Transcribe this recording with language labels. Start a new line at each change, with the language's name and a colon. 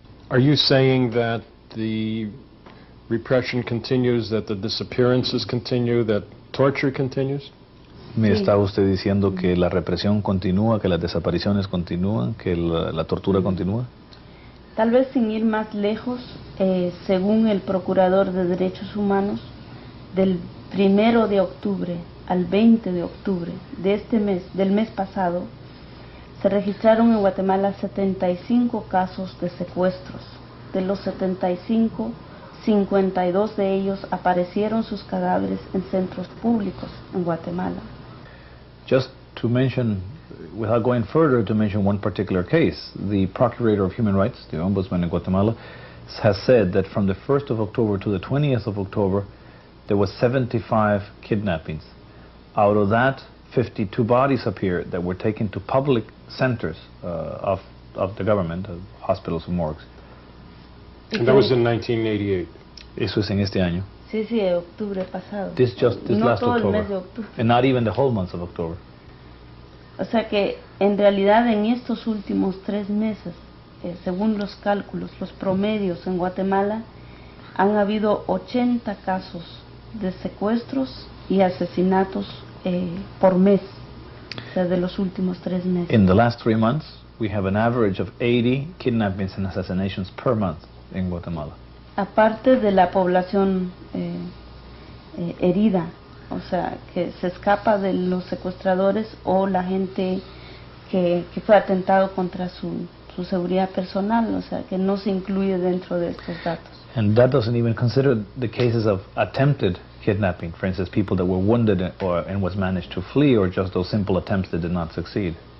English: Are you saying that the repression continues, that the disappearances continue, that torture continues?
Spanish: ¿Me está usted diciendo que la represión continúa, que las desapariciones continúan, que la tortura continúa? Tal vez sin ir más lejos, según el Procurador de Derechos Humanos, del 1 de octubre al 20 de octubre de este mes, del mes pasado, se registraron en Guatemala 75 casos de secuestros. De los 75, 52 de ellos aparecieron sus cadáveres en centros públicos en Guatemala. Just to mention, without going further, to mention one particular case, the Procurator of Human Rights, the Ombudsman in Guatemala, has said that from the 1st of October to the 20th of October, there was 75 kidnappings. Out of that, 52 bodies appeared that were taken to public centers of the government, hospitals and morgues.
English: And that was in 1988.
Spanish: Eso es en este año. Sí, octubre pasado.
English: This
Spanish: no
English: last
Spanish: todo
English: October.
Spanish: El mes de octubre.
English: And not even the whole month of October.
Spanish: O sea que en realidad en estos últimos 3 meses, según los cálculos, los promedios en Guatemala, han habido 80 casos de secuestros y asesinatos por mes, o sea, de los últimos 3 meses.
English: In the last 3 months, we have an average of 80 kidnappings and assassinations per month in Guatemala.
Spanish: Aparte de la población herida, o sea, que se escapa de los secuestradores o la gente que fue atentado contra su seguridad personal, o sea, que no se incluye dentro de estos datos.
English: And that doesn't even consider the cases of attempted kidnapping, for instance, people that were wounded and was managed to flee, or just those simple attempts that did not succeed.